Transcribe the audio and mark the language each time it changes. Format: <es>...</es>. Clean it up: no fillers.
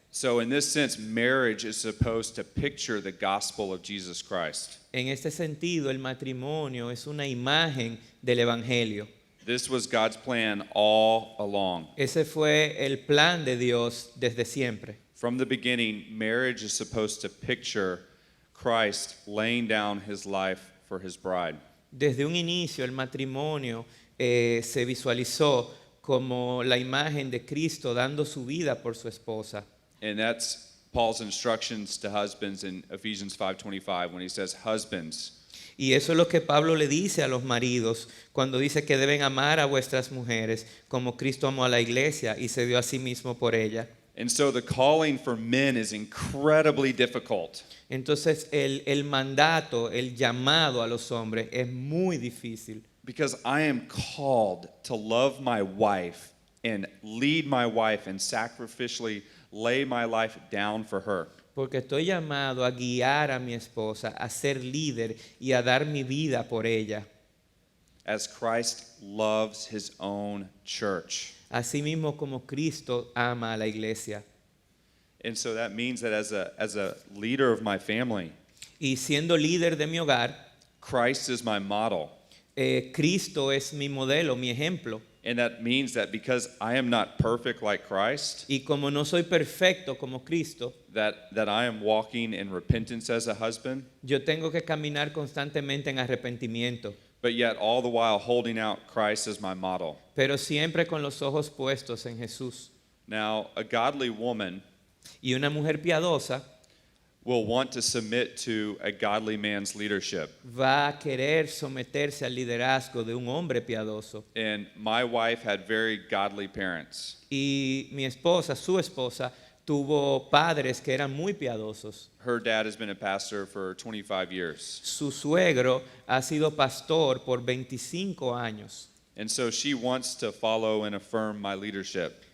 <en>So in this sense, marriage is supposed to picture the gospel of Jesus Christ.</en> <es>En este sentido, el matrimonio es una imagen del evangelio.</es> <en>This was God's plan all along.</en> <es>Ese fue el plan de Dios desde siempre.</es> <en>From the beginning, marriage is supposed to picture Christ laying down his life for his bride.</en> <es>Desde un inicio, el matrimonio se visualizó como la imagen de Cristo dando su vida por su esposa.</es> <en>And that's Paul's instructions to husbands in Ephesians 5:25 when he says, "Husbands,</en> <es>Y eso es lo que Pablo le dice a los maridos cuando dice que deben amar a vuestras mujeres como Cristo amó a la iglesia y se dio a sí mismo por ella.</es> <en>And so the calling for men is incredibly difficult</en> <es>Entonces el mandato, el llamado a los hombres es muy difícil.</es> <en>because I am called to love my wife and lead my wife and sacrificially lay my life down for her.</en> <es>Porque estoy llamado a guiar a mi esposa, a ser líder y a dar mi vida por ella.</es> <en>As Christ loves his own church.</en> <es>Así mismo como Cristo ama a la iglesia.</es> <en>And so that means that as a leader of my family,</en> <es>Y siendo líder de mi hogar,</es> <en>Christ is my model.</en> <es>Cristo es mi modelo, mi ejemplo.</es> <en>And that means that because I am not perfect like Christ,</en> <es>Y como no soy perfecto como Cristo,</es> <en>that I am walking in repentance as a husband,</en> <es>yo tengo que caminar constantemente en arrepentimiento,</es> <en>but yet all the while holding out Christ as my model.</en> <es>pero siempre con los ojos puestos en Jesús.</es> <en>Now, a godly woman</en> <es>Y una mujer piadosa</es> <en>will want to submit to a godly man's leadership.</en> <es>va a querer someterse al liderazgo de un hombre piadoso.</es> <en>And my wife had very godly parents.</en> <es>Y mi esposa, su esposa, tuvo padres que eran muy piadosos.</es> <en>Her dad has been a pastor for 25 years.</en> <es>Su suegro ha sido pastor por 25 años.</es> <en>And so she wants to follow and affirm my leadership.</en>